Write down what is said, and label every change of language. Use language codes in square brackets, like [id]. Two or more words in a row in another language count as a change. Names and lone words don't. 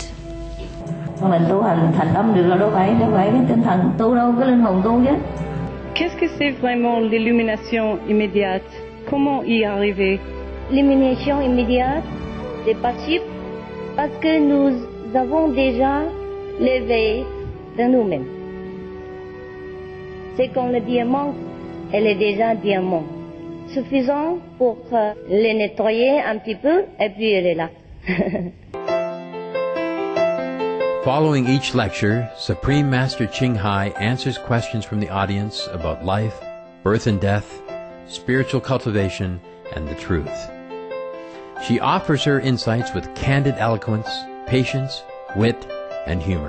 [vi] Mình tu hành thành tâm được rồi, đâu phải cái tinh thần tu đâu, cái linh hồn tu chứ. [fr] Qu'est-ce que c'est vraiment l'illumination immédiate? Comment y arriver? L'illumination immédiate, c'est possible parce que nous avons déjà l'éveil de nous-mêmes. C'est comme le diamant, elle est déjà diamant. Suffisant pour le nettoyer un petit peu et puis elle est là. [en] Following each lecture, Supreme Master Ching Hai answers questions from the audience about life, birth and death, spiritual cultivation, and the truth. She offers her insights with candid eloquence, patience, wit, and humor.